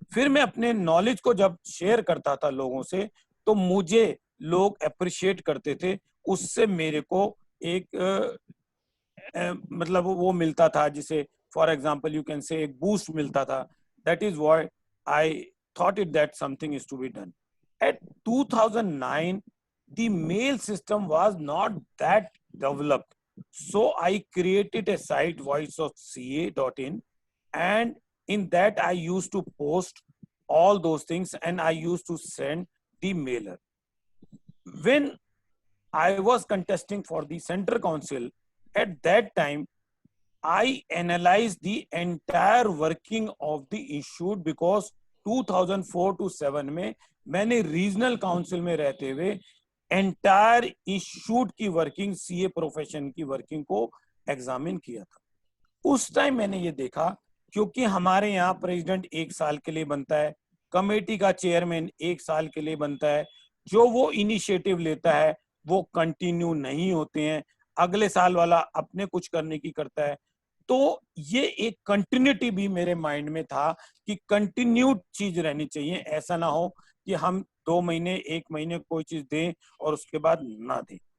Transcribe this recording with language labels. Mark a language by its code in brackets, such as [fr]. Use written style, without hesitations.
[hi] फिर मैं अपने नॉलेज को जब शेयर करता था लोगों से तो मुझे लोग अप्रिशिएट करते थे, उससे मेरे को एक मतलब वो मिलता था जिसे [en] for example you can say [hi] एक बूस्ट मिलता था। [en] That is why I thought it that something is to be done. At 2009, the mail system was not that developed. So I created a site, voiceofca.in, and in that I used to post all those things and I used to send the mailer. When I was contesting for the Center Council, at that time, I analyzed the entire working of the institute because 2004 to 7 [hi] में मैंने regional council में रहते हुए entire institute की working, CA profession की working को examine किया था। उस टाइम मैंने ये देखा, क्योंकि हमारे यहाँ प्रेसिडेंट 1 साल के लिए बनता है, कमेटी का चेयरमैन 1 साल के लिए बनता है, जो वो इनिशिएटिव लेता है वो कंटिन्यू नहीं होते हैं, अगले साल वाला अपने कुछ करने की करता है। तो ये एक कंटिन्यूटी भी मेरे माइंड में था कि कंटिन्यूड चीज रहनी चाहिए, ऐसा ना हो कि हम 2 महीने 1 महीने कोई चीज दें और उसके बाद ना दें।